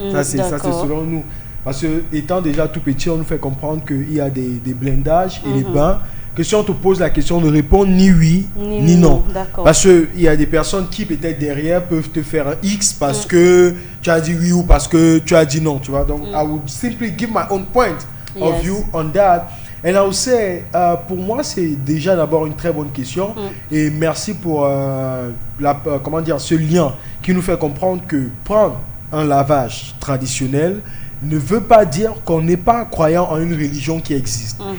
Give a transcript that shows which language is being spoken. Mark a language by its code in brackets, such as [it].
[fr] Ça c'est selon nous. Parce que étant déjà tout petit, on nous fait comprendre qu'il y a des blindages et les bains. Que si on te pose la question, ne répond ni oui ni non. Parce qu'il y a des personnes qui peut-être derrière peuvent te faire un X parce que tu as dit oui ou parce que tu as dit non. Tu vois? Donc, [en] I would simply give my own point of view on that. And I would say, [fr] pour moi, c'est déjà d'abord une très bonne question. Et merci pour ce lien qui nous fait comprendre que prendre un lavage traditionnel ne veut pas dire qu'on n'est pas croyant en une religion qui existe.